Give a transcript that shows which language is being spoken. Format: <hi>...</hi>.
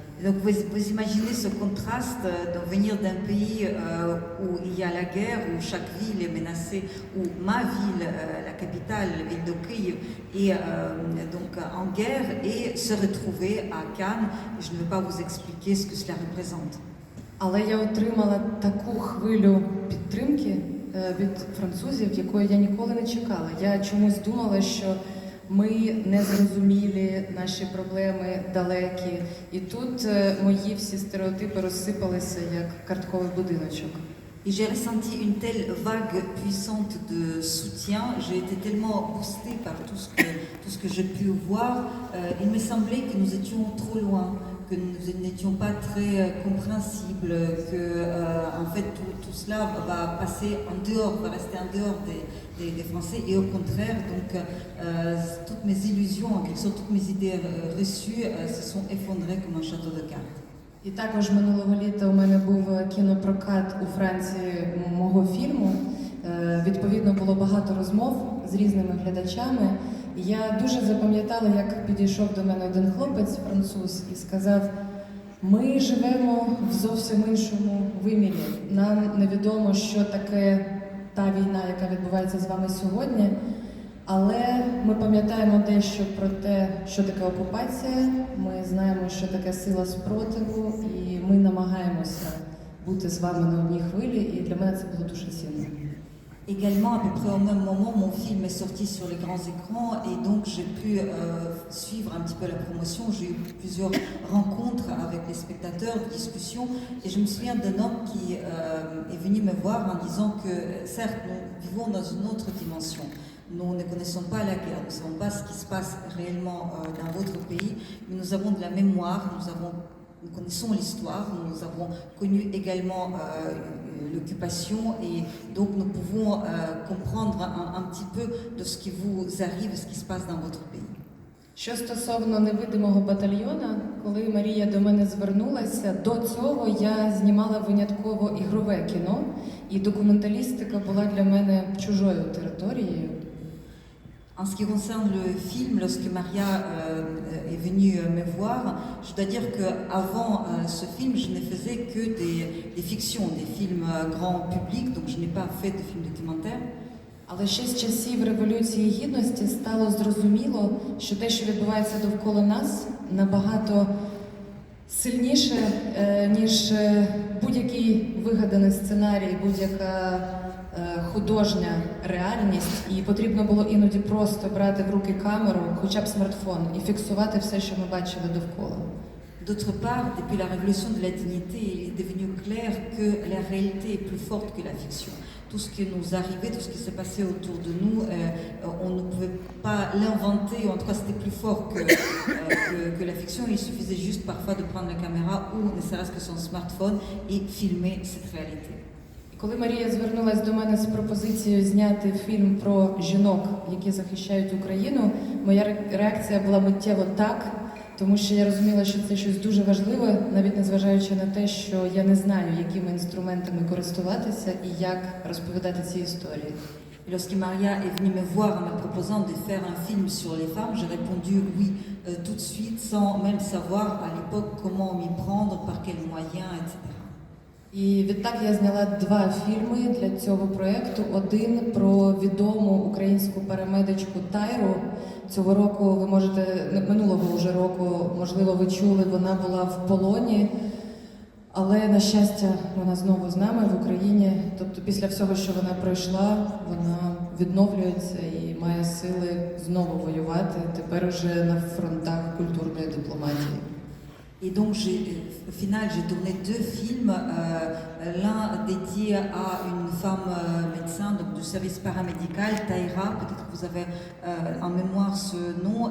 <fr>Donc vous imaginez ce contraste de venir d'un pays où il y a la guerre, où chaque ville est menacée, où ma ville, la capitale, la ville de Kiev, est donc en guerre et se retrouver à Cannes. Je ne veux pas vous expliquer ce que cela représente.</fr> <uk>Але я отримала таку хвилю підтримки від французів, якої я ніколи не чекала. Я чомусь думала, що ми незрозумілі, наші проблеми далекі. І тут мої всі стереотипи розсипалися як картковий будиночок.</uk> <fr>Et j'ai ressenti une telle vague puissante de soutien, j'ai été tellement boostée par tout ce que j'ai pu voir. Il me semblait que nous étions trop loin, que nous n'étions pas très compréhensibles, que en fait tout cela va passer en dehors, va rester en dehors des Français, et au contraire, donc toutes mes illusions, en quelque sorte toutes mes idées reçues se sont effondrées comme un château de cartes.</fr> <uk>І також минулого літа у мене був кінопрокат у Франції мого фільму. Відповідно, було багато розмов з різними глядачами. І я дуже запам'ятала, як підійшов до мене один хлопець, француз, і сказав: ми живемо в зовсім іншому вимірі. Нам невідомо, що таке та війна, яка відбувається з вами сьогодні. Але ми пам'ятаємо дещо про те, що таке окупація, ми знаємо, що таке сила спротиву, і ми намагаємося бути з вами на одній хвилі, і для мене це було дуже цінно.</uk> <fr>Également, à peu près au même moment, mon film est sorti sur les grands écrans et donc j'ai pu suivre un petit peu la promotion. J'ai eu plusieurs rencontres avec les spectateurs, discussions, et je me souviens d'un homme qui est venu me voir en disant que certes, nous vivons dans une autre dimension. Nous ne connaissons pas la guerre, nous ne savons pas ce qui se passe réellement dans votre pays, mais nous avons de la mémoire, nous connaissons l'histoire, nous avons connu également l'occupation, et donc nous pouvons comprendre un petit peu de ce qui vous arrive, ce qui se passe dans votre pays.</fr> <uk>Що стосовно невидимого батальйона, коли Марія до мене звернулася, до цього я знімала винятково ігрове кіно, і документалістика була для мене чужою територією.</uk> <fr>En ce qui concerne le film, lorsque Maria est venue me voir, je dois dire qu'avant ce film, je ne faisais que des fictions, des films grand public, donc je n'ai pas fait de films documentaires.</fr> <uk>Але ще з часів Революції Гідності стало зрозуміло, що те, що відбувається довкола нас, набагато сильніше, ніж будь-який вигаданий сценарій, будь-яка художня реальність, і потрібно було іноді просто брати в руки камеру, хоча б смартфон, і фіксувати все, що ми бачили довкола.</uk> <fr>D'autre part, depuis la révolution de la dignité, il est devenu clair que la réalité est plus forte que la fiction. Tout ce qui nous arrivait, tout ce qui s'est passé autour de nous, on ne pouvait pas l'inventer, en tout cas c'était plus fort que la fiction. Il suffisait juste parfois de prendre la caméra ou ne serait-ce que son smartphone et filmer cette réalité.</fr> <uk>Коли Марія звернулася до мене з пропозицією зняти фільм про жінок, які захищають Україну, моя реакція була миттєво так, тому що я розуміла, що це щось дуже важливе, навіть незважаючи на те, що я не знаю, якими інструментами користуватися і як розповідати ці історії.</uk> <fr>Et lorsque Maria est venue me voir en me proposant de faire un film sur les femmes, j'ai répondu oui tout de suite, sans même savoir à l'époque comment m'y prendre, par quels moyens, etc.</fr> <uk>І відтак я зняла 2 фільми для цього проєкту. Один про відому українську парамедичку Тайру. Цього року ви можете, минулого вже року, можливо, ви чули, вона була в полоні. Але, на щастя, вона знову з нами в Україні. Тобто після всього, що вона пройшла, вона відновлюється і має сили знову воювати, тепер уже на фронтах культурної дипломатії.</uk> <fr>Et donc, au final, j'ai tourné 2 films, l'un dédié à une femme médecin donc du service paramédical, Taïra, peut-être que vous avez en mémoire ce nom.</fr>